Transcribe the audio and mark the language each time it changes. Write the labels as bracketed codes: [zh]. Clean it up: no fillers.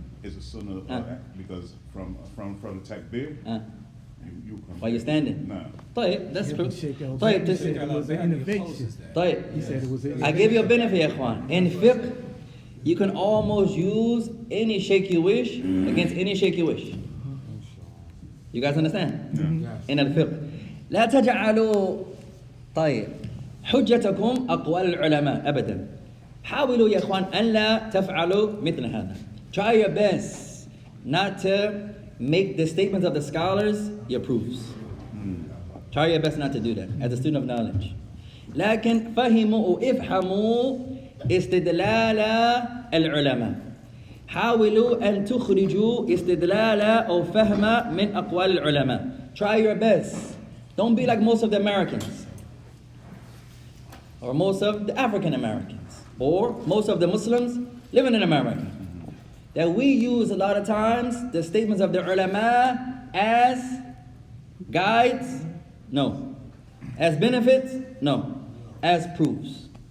[en] Is a sunnah because from the takbir you come. While you're standing. Nah. That's true. He said it was an innovation. He said it was an I give you a benefit, ya ikhwan. In fiqh, you can almost use any shake you wish against any shake you wish. You guys understand? In al-fiqh. [ar] لا تجعلوا طيب حجتكم أقوال العلماء أبدا. حاولوا يا إخوان أن لا تفعلوا مثل هذا. [en] Try your best not to make the statements of the scholars your proofs. Try your best not to do that as a student of knowledge. [ar] لكن فهموا افهموا استدلال العلماء. حاولوا أن تخرجوا استدلال أو فهم من أقوال العلماء. [en] Try your best. Don't be like most of the Americans, or most of the African Americans, or most of the Muslims living in America. That we use a lot of times the statements of the ulama as guides, no. As benefits, no. as proofs.